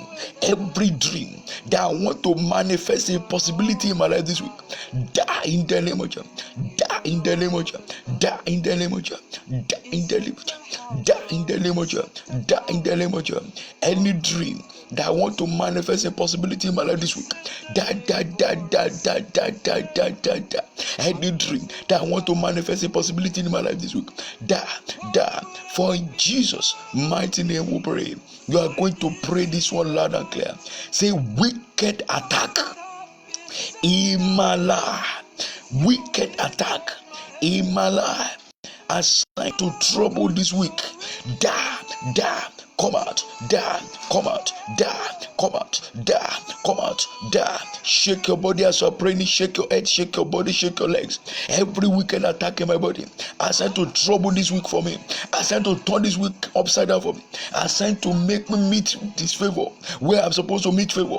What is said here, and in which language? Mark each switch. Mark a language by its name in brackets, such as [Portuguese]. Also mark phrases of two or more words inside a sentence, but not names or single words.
[English] Every dream that I want to manifest impossibility in my life this week, die in the name of Jesus. Die in the name of Jesus. Die in the name of Jesus. Die in the name of Jesus. Die in the name of Jesus. Die in the name of Jesus. Any dream that I want to manifest impossibility in my life this week, die, die, die, die, die, die, die, die, die, die. Any dream that I want to manifest impossibility in my life this week, die, die. For in Jesus' mighty name we pray. You are going to pray this one loud and clear. Say, wicked attack in my life, wicked attack in my life, assigned to trouble this week, die, die. Come out, die, come out, die, come out, die, come out, die. Shake your body as you're praying, shake your head, shake your body, shake your legs. Every wicked attack in my body, assigned to trouble this week for me, assigned to turn this week upside down for me, assigned to make me meet disfavor where I'm supposed to meet favor.